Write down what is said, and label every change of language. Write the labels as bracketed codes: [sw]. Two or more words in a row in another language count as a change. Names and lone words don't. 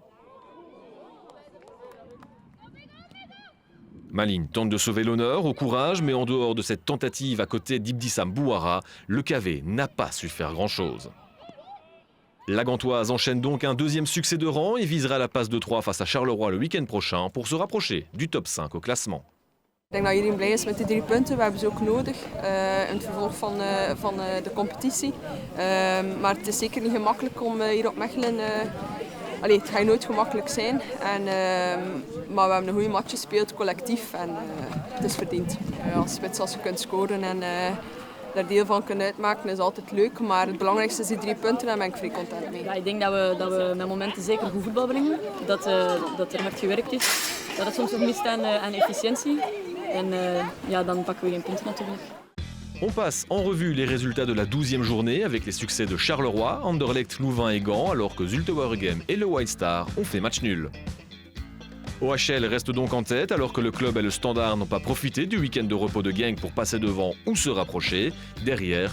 [fr] Malines tente de sauver l'honneur au courage, mais en dehors de cette tentative à côté d'Ibdissam Bouhara, le KV n'a pas su faire grand-chose. La gantoise enchaîne donc un deuxième succès de rang et visera la passe de 3 face à Charleroi le week-end prochain pour se rapprocher du top 5 au classement. [nl] Ik denk dat iedereen blij is met de 3 punten. We hebben ze ook nodig in het vervolg van de competitie. Maar het is zeker niet gemakkelijk om hier op Mechelen... het gaat nooit gemakkelijk zijn, maar we hebben een goede match gespeeld, collectief, en het is verdiend. Als spits, als je kunt scoren en daar deel van kunnen uitmaken, is altijd leuk, maar het belangrijkste is die 3 punten en daar ben ik vrij content mee. Ja, ik denk dat we met momenten zeker goed voetbal brengen, dat er hard gewerkt is, dat het soms nog mist aan efficiëntie en dan pakken we geen punten natuurlijk. [fr] On passe en revue les résultats de la 12e journée avec les succès de Charleroi, Anderlecht, Louvain et Gand, alors que Zulte Waregem et le White Star ont fait match nul. OHL reste donc en tête alors que le club et le Standard n'ont pas profité du week-end de repos de Genk pour passer devant ou se rapprocher.